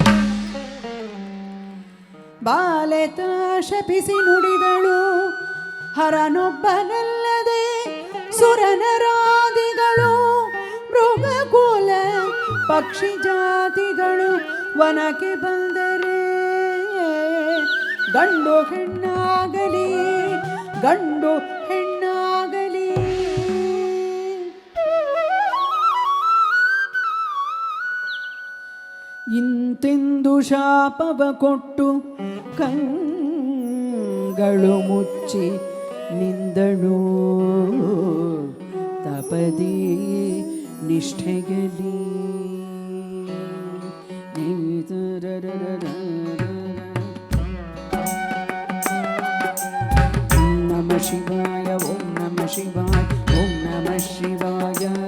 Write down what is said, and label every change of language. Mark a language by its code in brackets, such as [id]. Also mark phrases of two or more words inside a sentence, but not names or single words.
[kn] ಬಾಲೆತ ಶಪಿಸಿ ನುಡಿದಳು ಹರನೊಬ್ಬನಲ್ಲದೆ ಸುರನರಾದಿಗಳು ಮೃಗಕುಲ ಪಕ್ಷಿ ಜಾತಿಗಳು ವನಕ್ಕೆ ಬಂದರೆ ಗಂಡು ಹೆಣ್ಣಾಗಲಿ ಗಂಡು ಹೆಣ್ಣಾಗಲಿ ಇಂತೆಂದು ಶಾಪವ ಕೊಟ್ಟು ಕಂಗಳು ಮುಚ್ಚಿ ನಿಂದಳು ತಪದಿ ನಿಷ್ಠೆಗಲಿ [sa] नम शिवाय ॐ नम शिवाय ॐ नम शिवाय